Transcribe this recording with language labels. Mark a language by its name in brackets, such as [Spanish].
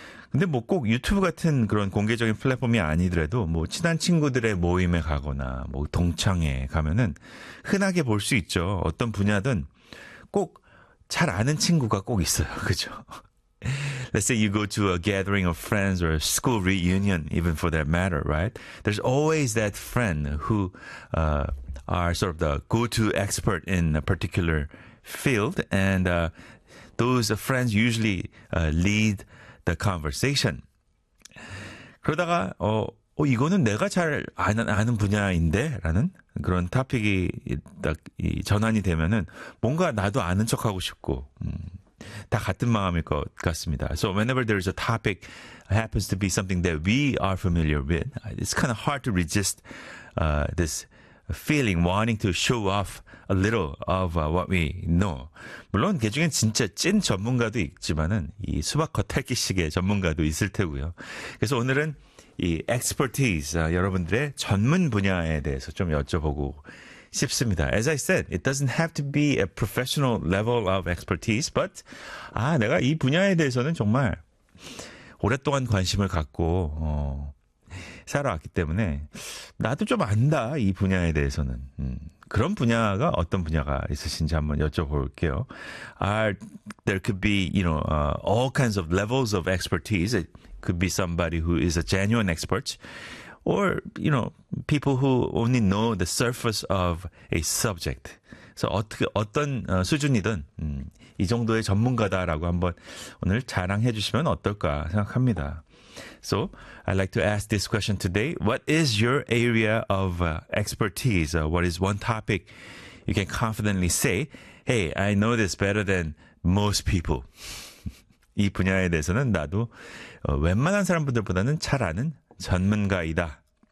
[Korean] 근데 뭐 꼭 유튜브 같은 그런 공개적인 플랫폼이 아니더라도 뭐 친한 친구들의 모임에 가거나 뭐 동창회에 가면은 흔하게 볼 수 있죠. 어떤 분야든 꼭 잘 아는 친구가 꼭 있어요. 그죠? [English] Let's say you go to a gathering of friends or a school reunion, even for that matter, right? There's always that friend who are sort of the go-to expert in a particular field, and those friends usually lead the conversation. [Korean] 그러다가 이거는 내가 잘 아는 분야인데라는 그런 topic이 딱 전환이 되면은 뭔가 나도 아는 척하고 싶고. 다 같은 마음일 것 같습니다. [English] So whenever there is a topic happens to be something that we are familiar with, it's kind of hard to resist this feeling, wanting to show off a little of what we know. [Korean] 물론 그 중에 진짜 찐 전문가도 있지만은 이 수박 겉핥기식의 전문가도 있을 테고요. 그래서 오늘은 이 expertise, 여러분들의 전문 분야에 대해서 좀 여쭤보고 쉽습니다. [English] As I said, it doesn't have to be a professional level of expertise, but [Korean] 아, 내가 이 분야에 대해서는 정말 오랫동안 관심을 갖고 살아왔기 때문에 나도 좀 안다, 이 분야에 대해서는. 그런 분야가 어떤 분야가 있으신지 한번 여쭤볼게요. [English] There could be, you know, all kinds of levels of expertise. It could be somebody who is a genuine expert. Or, you know, people who only know the surface of a subject. [Korean] So 어떤 수준이든 이 정도의 전문가다라고 한번 오늘 자랑해 주시면 어떨까 생각합니다. [English] So I'd like to ask this question today. What is your area of expertise? What is one topic you can confidently say, hey, I know this better than most people. [Korean] 이 분야에 대해서는 나도 웬만한 사람들보다는 잘 아는 전문가이다.